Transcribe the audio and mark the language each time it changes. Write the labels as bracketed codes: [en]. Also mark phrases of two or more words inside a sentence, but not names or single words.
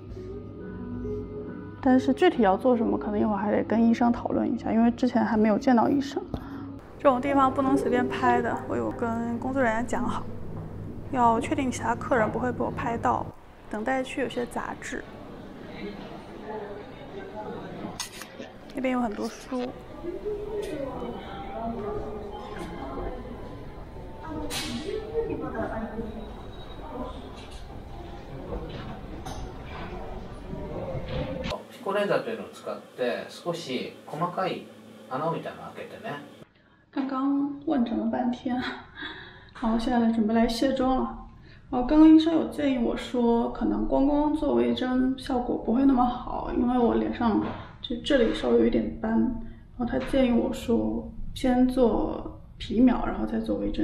[zh] 但是具体要做什么，可能一会儿还得跟医生讨论一下，因为之前还没有见到医生。这种地方不能随便拍的，我有跟工作人员讲好，要确定其他客人不会被我拍到。等待区有些杂志，那边有很多书。 [ja] ピコレーザーというのを使って少し細かい穴みたいなの開けてね。 [zh] 刚刚问诊了半天，然后现在准备来卸妆了。然后刚刚医生有建议我说，可能光做微针效果不会那么好，因为我脸上这里稍微有一点斑。然后他建议我说，先做皮秒，然后再做微针。